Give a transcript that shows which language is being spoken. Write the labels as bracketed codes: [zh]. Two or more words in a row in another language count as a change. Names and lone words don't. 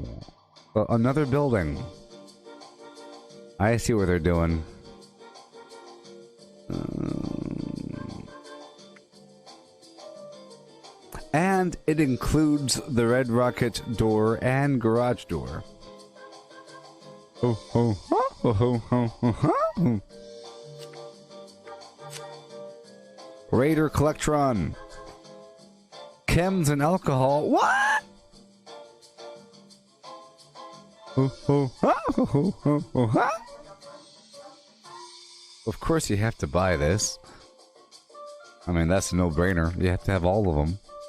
[en] Another building. I see what they're doing. And it includes the Red Rocket door and garage door. Ho ho ho ho ho ho ho. Raider Collectron. Chems and alcohol. What? Of course you have to buy this. I mean, that's a no-brainer. You have to have all of them.